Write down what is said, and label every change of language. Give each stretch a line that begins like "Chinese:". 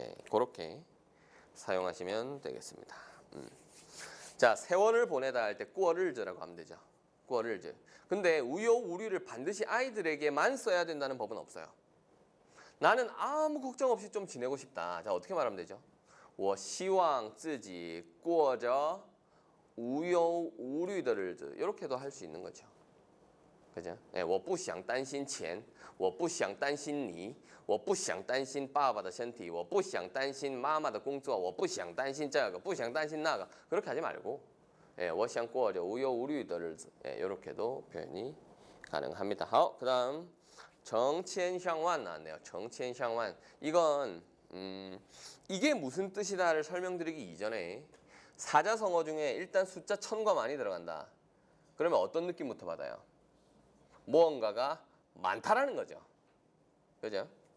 Korean: 그렇게 사용하시면 되겠습니다. 자, 세월을 보내다 할 때 过日子라고 하면 되죠.
Chinese: 过日子.
Korean: 근데 우여우류를 반드시 아이들에게만 써야 된다는 법은 없어요. 나는 아무 걱정 없이 좀 지내고 싶다. 자, 어떻게 말하면 되죠?
Chinese: 我希望自己过着无忧无虑的日子.
Korean: 이렇게도 할 수 있는 거죠. 그죠?
Chinese: 我不想担心钱，我不想担心你，我不想担心爸爸的身体，我不想担心妈妈的工作，我不想担心这个，不想担心那个.
Korean: 그렇게 하지 말고
Chinese: 我想过着无忧无虑的日子.
Korean: 이렇게도 표현이 가능합니다. 好, 그다음 정첸샹완 나왔네요. 정첸샹완. 이건 이게 무슨 뜻이다를 설명드리기 이전에 사자성어 중에 일단 숫자 1000과 많이 들어간다. 그러면 어떤 느낌부터 받아요? 무언가가 많다라는 거죠. 그죠?